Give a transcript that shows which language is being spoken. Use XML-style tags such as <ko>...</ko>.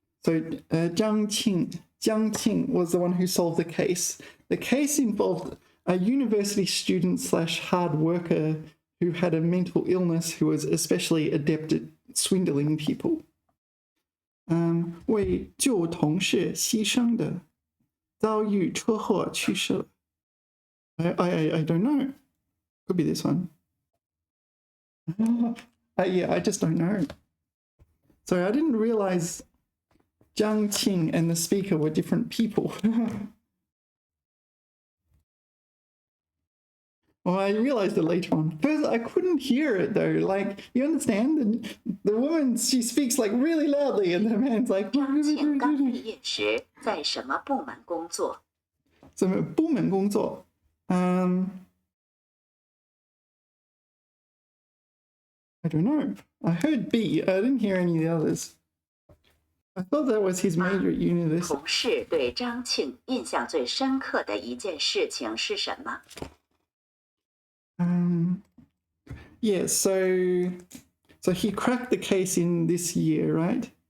<en>So Jiang Qing was the one who solved the case. The case involved a university student / hard worker who had a mental illness who was especially adept at swindling people.</en> <zh>为救同事牺牲的，遭遇车祸去世了。</zh> <en>I don't know. Could be this one. Yeah, I just don't know. So I didn't realize Jiang Qing and the speaker were different people. Well, I realized it later on. First, I couldn't hear it though. Like, you understand? The woman, she speaks like really loudly, and the man's like.</en> <zh>张庆刚毕业时在什么部门工作？什么部门工作？</zh> <en>I don't know. I heard B. I didn't hear any of the others. I thought that was his major at university.</en> <zh>同事对张庆印象最深刻的一件事情是什么？</zh> <en>Yeah, so he cracked the case in this year, right?</en>